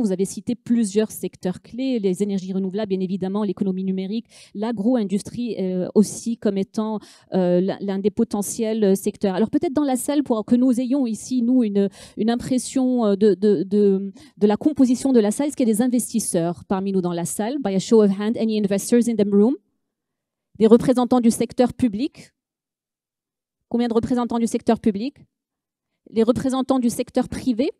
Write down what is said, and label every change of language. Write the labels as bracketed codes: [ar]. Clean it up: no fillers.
[fr] Vous avez cité plusieurs secteurs clés, les énergies renouvelables, bien évidemment, l'économie numérique, l'agro-industrie aussi comme étant l'un des potentiels secteurs. Alors peut-être dans la salle, pour que nous ayons ici, nous, une impression de la composition de la salle, est-ce qu'il y a des investisseurs parmi nous dans la salle? [en] By a show of hand, any investors in the room? [fr] Des représentants du secteur public? Combien de représentants du secteur public? Les représentants du secteur privé?